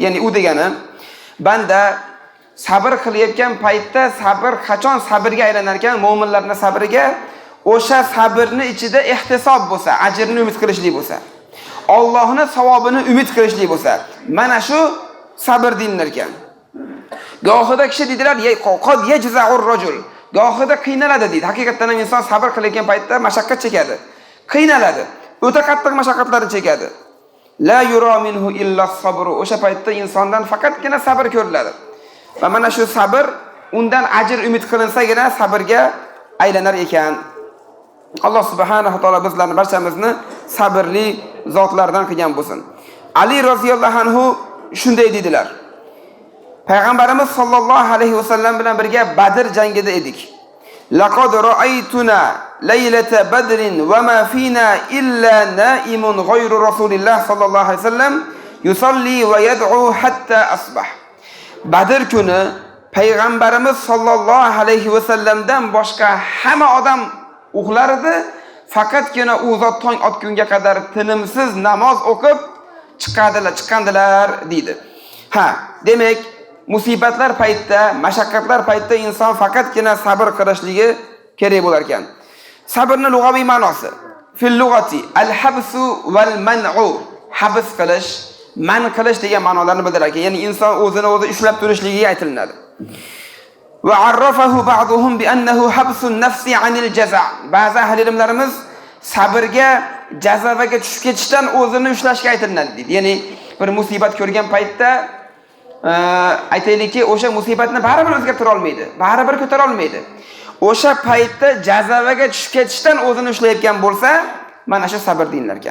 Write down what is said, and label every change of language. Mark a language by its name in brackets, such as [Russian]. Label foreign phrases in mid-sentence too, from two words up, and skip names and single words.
[Uzbek] Ya'ni u degani, banda sabr qilayotgan paytda sabr qachon sabrga aylanar ekan, mu'minlarning sabriga, o'sha sabrni ichida ihtisob bo'lsa, ajrni umid qilishlik bo'lsa, Allohning savobini umid qilishlik bo'lsa, mana shu sabr denilar ekan. Gohida kishi dedilar, [Arabic] قد يجزع الرجل. [Uzbek] Gohida qiynaladi deydi. Haqiqatan ham inson sabr qilayotgan paytda mashaqqat chekadi, qiynaladi, o'ta qattiq mashaqqatlarni chekadi. [Arabic] لا يرى منه إلا الصبر. [Uzbek] O'sha paytda insondan faqatgina sabr ko'riladi. Va mana shu sabr undan ajr umid qilinsagina sabrga aylanar ekan Alloh [Arabic] سبحانه وتعالى [Uzbek] bizlarni barchamizni sabrli zotlardan qilgan bo'lsin. Ali [Arabic] رضي الله عنه [Uzbek] shunday dedilar. Payg'ambarimiz [Arabic] صلى الله عليه وسلم [Uzbek] bilan birga Badr jangida edik. [Arabic] لقد رأيتنا ليلة بدر وما فينا إلا نائم غير رسول الله صلى الله عليه وسلم يصلي ويدعو حتى أصبح. [Uzbek] Badr kuni Payg'ambarimiz [Arabic] صلى الله عليه وسلم [Uzbek] boshqa hamma odam uxlar edi, faqatgina u zot tong otgunga qadar tinimsiz namoz o'qib chiqqandilar deydi. Demak, musibatlar paytida, mashaqqatlar paytida inson faqatgina sabr qilishligi kerak bo'lar ekan. Sabrning lug'aviy ma'nosi [Arabic] في اللغة الحبس والمنع. [Uzbek] Habs qilish, man qilish degan ma'nolarni bildirar ekan. Ya'ni inson o'zini o'zi ushlab turishligiga aytilinadi. [Arabic] وعرفه بعضهم بأنه حبس النفس عن الجزع'. [Uzbek] Ba'zi ahli ilmlarimiz sabrga jazavaga tushib ketishdan o'zini ushlashga aytilinadi deydi. Ya'ni bir musibat ko'rgan paytda aytaylikki, o'sha musibatni baribir o'zgartira olmaydi, baribir ko'tara olmaydi. O'sha paytda jazavaga tushib ketishdan o'zini ushlayotgan bo'lsa, mana shu sabr deyillar ekan.